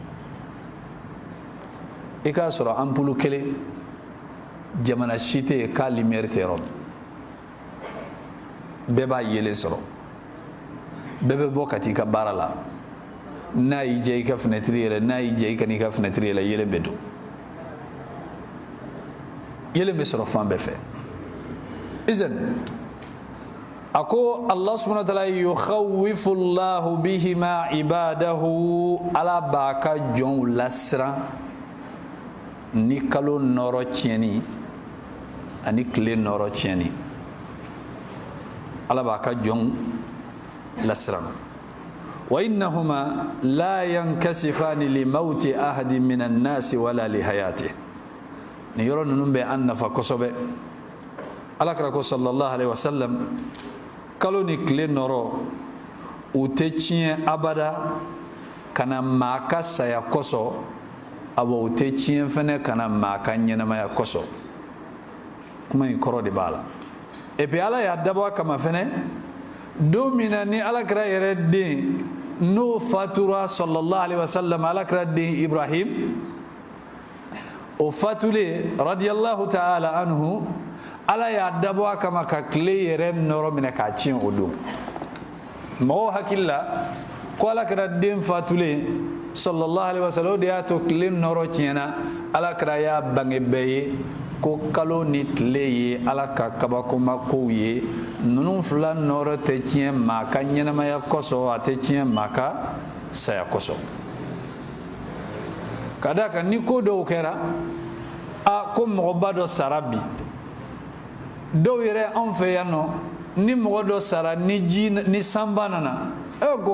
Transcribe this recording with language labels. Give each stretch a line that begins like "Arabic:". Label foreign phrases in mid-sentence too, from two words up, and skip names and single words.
Bambara: i k'a sɔrɔ anpulu kelen jamana si tɛ yen k'a lumière tɛ yɔrɔ min bɛɛ b'a yelen sɔrɔ bɛɛ bɛ bɔ ka t'i ka baara la n'a y'i diya i ka fenêtre yɛlɛ n'a y'i diya i ka n'i ka fenêtre yɛlɛ yelen bɛ don yelen bɛ sɔrɔ fan bɛɛ fɛ izan ako
Arabic: الله سبحانه وتعالى يخوف الله بهما عباده
Bambara: ala b'a ka jɔnw lasiran ni kalo nɔrɔ tiɲɛni ani tile nɔrɔ tiɲɛni ala b'a ka jɔnw lasiran
Arabic: وإنهما لا ينكسفان لموت أحد من الناس ولا لحياته
Bambara: ni yɔrɔ ninnu bɛ an nafa kosɛbɛ alakira ko
Arabic: صلى الله عليه وسلم
Bambara: kalo ni tile nɔrɔ u tɛ tiɲɛ abada kana maa ka saya kosɔn abo u tɛ tiɲɛ fɛnɛ kana maa ka ɲɛnamaya kosɔn kuma in kɔrɔ de b'a la
French: et puis
Bambara: ala y'a dabɔ a kama fɛnɛ don min na ni alakira yɛrɛ den n'o fatura
Arabic: صلى الله عليه وسلم
Bambara: alakira den Ibrahim o fatule
Arabic: رضي الله تعالى
Bambara: anhu ala y'a dabɔ a kama ka tile yɛrɛ nɔrɔ minɛ k'a tiɲɛ o don mɔgɔw hakili la ko alakira den fatule
Arabic: صلى الله عليه وسلم
Bambara: o de y'a to tile nɔrɔ tiɲɛna alakira y'a bange bɛɛ ye ko kalo ni tile ye ala ka kabakoma kow ye ninnu fila nɔrɔ tɛ tiɲɛ maa ka ɲɛnamaya kosɔn a tɛ tiɲɛ maa ka saya kosɔn ka d'a kan ni ko dɔw kɛra a ko mɔgɔba dɔ sara bi dɔw yɛrɛ anw fɛ yan nɔ ni mɔgɔ dɔ sara ni sanba nana ko